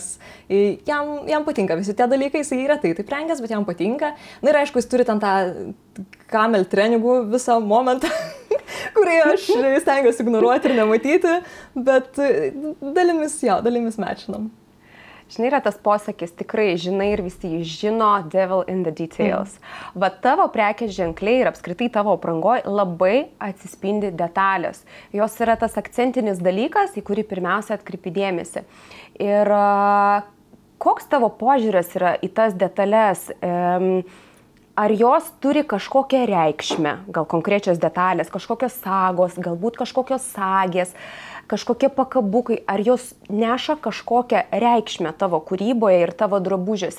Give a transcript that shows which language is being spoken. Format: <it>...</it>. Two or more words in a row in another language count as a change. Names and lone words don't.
<lt>Jam patinka visi tie dalykai, jisai retai taip rengęs, bet jam patinka. Na ir aišku, jis turi ten tą kamel treningų visą momentą, kurį aš stengiuosi ignoruoti ir nematyti, bet dalimis mečinam. Žinai, yra tas posakis, tikrai žinai ir visi žino,</lt> <en>devil in the details.</en> <lt>Va tavo prekės ženkliai ir apskritai tavo aprangoj labai atsispindi detalės. Jos yra tas akcentinis dalykas, į kurį pirmiausia atkreipi dėmesį. Ir koks tavo požiūris yra į tas detalės? Ar jos turi kažkokią reikšmę, gal konkrečios detalės, kažkokios sagos, galbūt kažkokios sagės, kažkokie pakabukai, ar jos neša kažkokią reikšmę tavo kūryboje ir tavo drabužiuose?</lt>